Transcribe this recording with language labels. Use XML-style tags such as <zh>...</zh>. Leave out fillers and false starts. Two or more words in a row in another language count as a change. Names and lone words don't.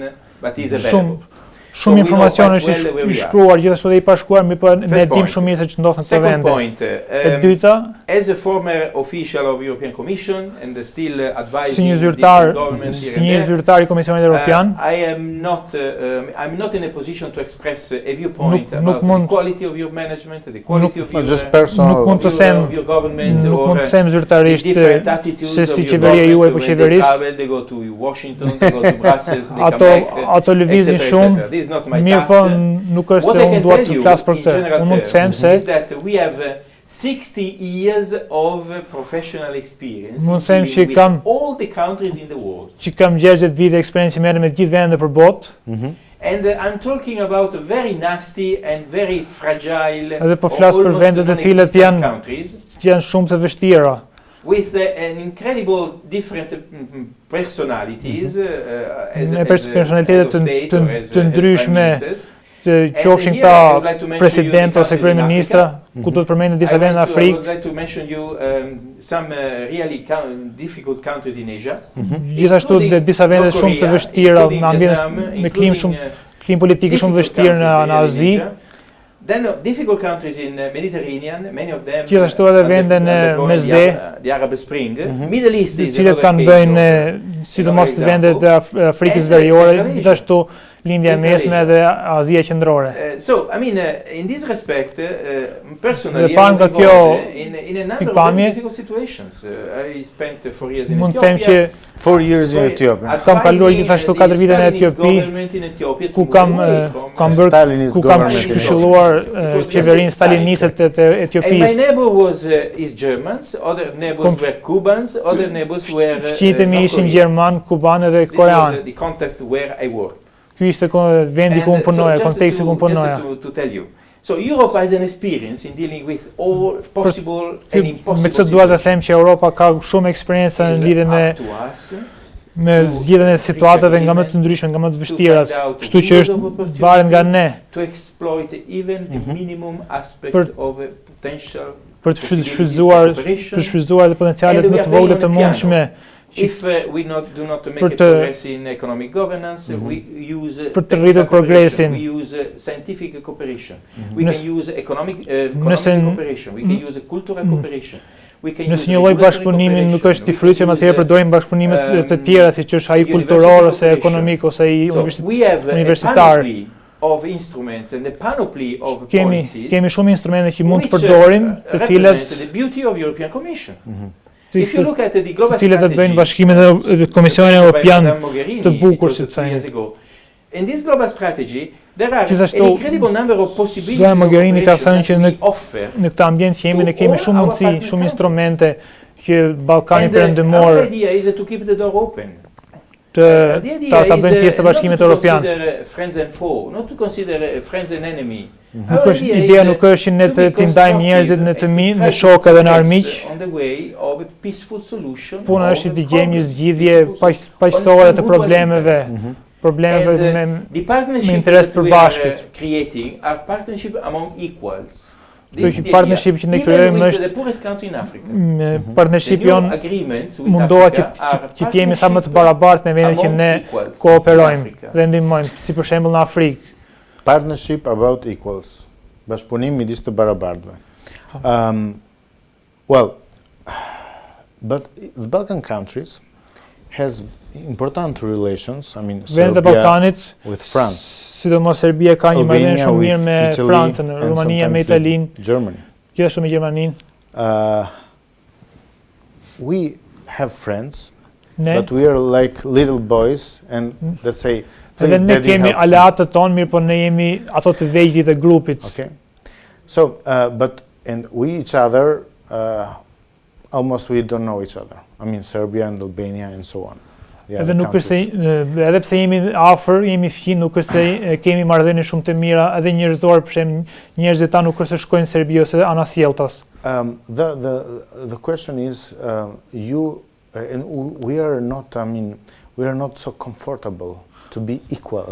<sq>Shumë informacion është i shkruar, gjithashtu dhe i pashkruar, por ne dim shumë mirë se ç'ndodh në këto vende. E dyta,</sq> <en>as a former official of European Commission and still advising</en> <sq>si një zyrtar I Komisionit Evropian,</sq> <en>I'm not in a position to express a viewpoint about the quality of your management, the quality of your government,</en> <sq>or zyrtarisht se si qeveria juaj po qeverisë.</sq> <en>They go to Washington, they go to Brussels, they come back.</en> <sq>Ato lëvizin shumë.</sq> <en>is not my</en> <sq>Mirë,</sq> <en>task.</en> <sq>po nuk është</sq> <en>What</en> <sq>se</sq> <en>I</en> <sq>unë</sq> <en>can</en> <sq>dua</sq> <en>tell</en> <sq>të</sq> <en>you</en> <sq>flas për</sq> <en>in</en> <sq>këtë.</sq> <en>general</en> <sq>Unë mund të them</sq> <en>terms</en> <sq>se</sq> <en>is that we have 60 years of professional experience</en> <sq>mund të them që</sq> <en>with</en> <sq>kam</sq> <en>all the countries in the world.</en> <sq>që kam 60 vite eksperiencë merrem me të gjithë vendet për botë.</sq> <en>And I'm talking about very nasty and very fragile</en> <sq>Edhe po flas për vende të cilat janë shumë të vështira.</sq> <en>With an incredible different personalities</en> <sq>Me personalitete të ndryshme, të qofshin këta president ose kryeministra, ku do të përmendet disa vende në Afrikë.</sq> <en>I would like to mention you some really difficult countries in Asia.</en> <sq>Gjithashtu disa vende shumë të vështira me ambient me klimë politike shumë vështirë në Azi.</sq> <en>Then difficult countries in Mediterranean, many of them</en> <sq>Gjithashtu edhe vende në Mesdhe,</sq> <en>the Arab Spring, Middle East is</en> <sq>të cilët kanë bëjnë sidomos vendet e Afrikës Veriore, gjithashtu lindja e mesme dhe Azia qendrore.</sq> <en>So, I mean, in this respect, personally, I was involved in a number of difficult situations. I spent 4 years in Ethiopia. 4 years in Ethiopia.</en> <sq>Kam kaluar gjithashtu 4 vite në Etiopi, ku kam këshilluar qeverinë staliniste të Etiopisë.</sq> <en>And my neighbor was Germans, other neighbors were Cubans, other neighbors were</en> <sq>Fqinjtë ishin gjerman, kubanë dhe koreanë.</sq> <en>The context where I worked.</en> <sq>Ky ishte vendi ku unë punoja, konteksti ku unë punoja.</sq> <en>To tell you. So Europe has an experience in dealing with all possible and impossible.</en> <sq>Me këtë dua të them që Europa ka shumë eksperiencë në lidhje me zgjidhjen e situatave nga më të ndryshme, nga më të vështira, kështu që është varet nga ne.</sq> <en>To exploit even the minimum aspect of potential.</en> <sq>Për të shfrytëzuar potencialet më të vogla të mundshme.</sq> <en>If we do not make a progress in economic governance, we use we use scientific cooperation. We can use economic cooperation. We can use cultural cooperation.</en> <sq>Nëse një lloj bashkëpunimi nuk është i fryrshëm, atëherë përdorim bashkëpunime të tjera, siç është ai kulturor ose ekonomik ose ai universitar.</sq> <en>Of instruments and the panoply of policies.</en> <sq>Kemi shumë instrumente që mund të përdorim, të cilat</sq> <en>the beauty of European Commission. If you look at the global strategy,</en> <sq>të bëjnë bashkimet e Komisionit Evropian të bukur, si të thënë.</sq> <en>In this global strategy, there are an incredible number of possibilities.</en> <sq>Zoja Mogini ka thënë që në këtë ambient që jemi ne kemi shumë mundësi, shumë instrumente që Ballkani Perëndimor.</sq> <en>The idea is to keep the door open.</en> <sq>Ta bëjnë pjesë të Bashkimit Evropian.</sq> <en>Friends and foe, not to consider friends and enemy.</en> <sq>Ideja nuk është që ne të ndajmë njerëzit në shokë edhe në armiq. Puna është që të gjejmë një zgjidhje paqësore të problemeve me interes të përbashkët. Partnership që ne krijojmë është partnership jonë mundoha që të jemi sa më të barabartë me vendet që ne kooperojmë dhe ndihmojmë, si për shembull në Afrikë.</sq> <en>Partnership about equals.</en> <sq>Bashkëpunim midis të barabartëve.</sq> <en>Well, but the Balkan countries has important relations, I mean, Serbia with France.</en> <sq>Sidomos Serbia ka një marrëdhënie shumë mirë me Francën, Rumania me Italinë, Germany. Gjithashtu me Gjermaninë.</sq> <en>We have friends, but we are like little boys and let's say</en> <sq>Edhe ne kemi aleatët tonë, mirë po ne jemi ato të vegjëlit e grupit.</sq> <en>Okay. So, and we each other, almost we don't know each other. I mean, Serbia and Albania and so on.</en> <sq>Edhe nuk është se, edhe pse jemi afër, jemi fqin, nuk është se kemi marrëdhënie shumë të mira, edhe njerëzor, për shembull, njerëzit ta nuk është se shkojnë në Serbi ose Anasjeltas.</sq> <en>The question is, and we are not, I mean, we are not so comfortable to be equal.</en>